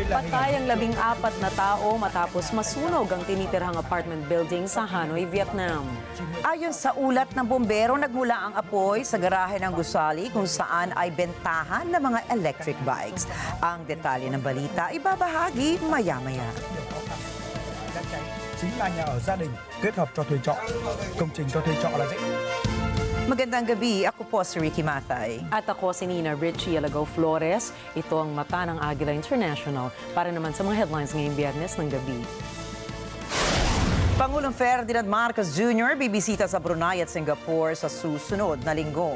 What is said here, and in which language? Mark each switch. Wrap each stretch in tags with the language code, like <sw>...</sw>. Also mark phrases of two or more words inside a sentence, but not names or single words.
<tl>Namatay ang 14 na tao matapos masunog ang tinitirhang apartment building sa Hanoi, Vietnam. Ayon sa ulat ng bombero, nagmula ang apoy sa garahe ng gusali kung saan ay bentahan ng mga</tl> <en>electric bikes.</en> <tl>Ang detalye ng balita ibabahagi maya-maya.</tl> <vi>Chính là nhà ở gia đình kết hợp cho thuê trọ. Công trình cho thuê trọ là dễ.</vi> <tl>Magandang gabi, ako po si Ricky Mathay. At ako si Nina Richie Alagaw Flores. Ito ang mata ng Agila International para naman sa mga headlines ngayong Biyernes ng gabi. Pangulong Ferdinand Marcos Jr. bibisita sa Brunei at Singapore sa susunod na linggo.</tl>